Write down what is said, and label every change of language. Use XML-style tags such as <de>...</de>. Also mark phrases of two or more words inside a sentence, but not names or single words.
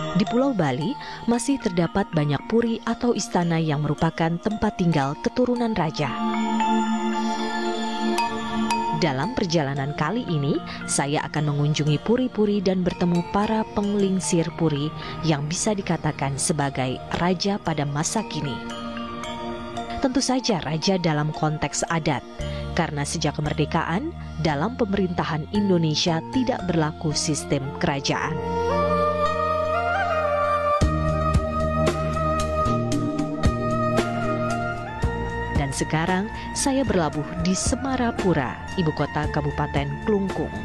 <id>Di Pulau Bali masih terdapat banyak puri atau istana yang merupakan tempat tinggal keturunan raja. Dalam perjalanan kali ini, saya akan mengunjungi puri-puri dan bertemu para penglingsir puri yang bisa dikatakan sebagai raja pada masa kini. Tentu saja raja dalam konteks adat, karena sejak kemerdekaan, dalam pemerintahan Indonesia tidak berlaku sistem kerajaan. Dan sekarang saya berlabuh di Semarapura, ibu kota Kabupaten Klungkung.</id>